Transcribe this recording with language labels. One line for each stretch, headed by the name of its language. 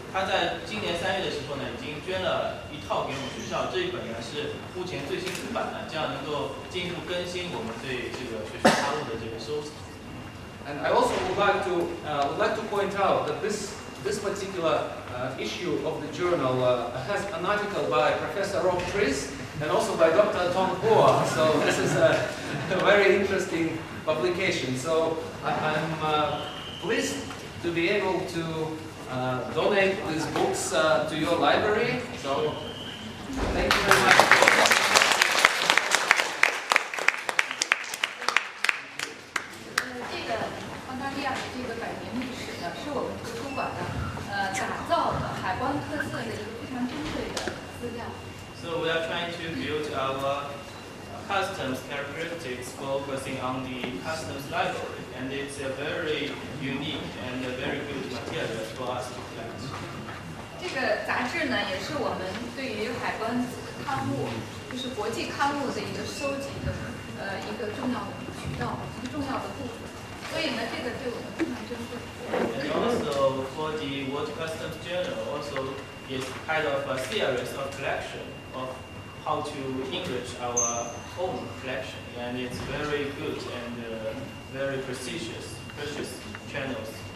Chinese: 他在今年3月的时候呢，已经捐了1套给我们学校，这一本呢是目前最新出版的，这样能够进一步更新我们对这个学术刊物的这个收藏。
English: And I also would like to point out that this particular issue of the journal has an article by Professor Rob Chris and also by Dr. Tom Hua. So this is a very interesting publication. So I'm pleased to be able to donate these books to your library. So thank you very much.
Chinese: 这个澳大利亚的这个100年历史呢，是我们图书馆打造的海关特色的一个非常珍贵的资料。
English: So we are trying to build our customs characteristics focusing on the customs library, and it's a very unique and a very good material for us to collect.
Chinese: 这个杂志呢，也是我们对于海关刊物，就是国际刊物的一个收集的一个重要的渠道，一个重要的部分。所以呢，这个对我们非常珍贵。
English: And also for the World Customs Journal, also is kind of a series of collection of how to enrich our own collection, and it's very good and very precious channels